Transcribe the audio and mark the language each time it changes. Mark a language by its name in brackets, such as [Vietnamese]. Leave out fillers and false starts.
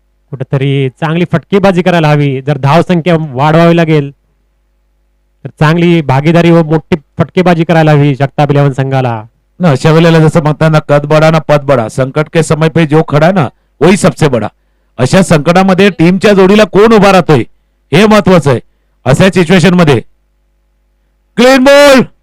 [Marathi] कुठेतरी चांगली फटकेबाजी करायला हवी. जर धाव संख्या वाढवावी लागेल तर चांगली भागीदारी व मोठी फटकेबाजी करायला हवी जगताप 11 संघाला. ना अशा वेळेला जसं म्हणतात ना, [Hindi] कद बडा ना पद बडा. संकट के समय पे जो खडा ना वही सबसे बडा. [Marathi] अशा संकटामध्ये टीमच्या जोडीला कोण उभा राहतोय हे महत्वाचं आहे. अशा सिच्युएशन मध्ये क्लीन बॉल.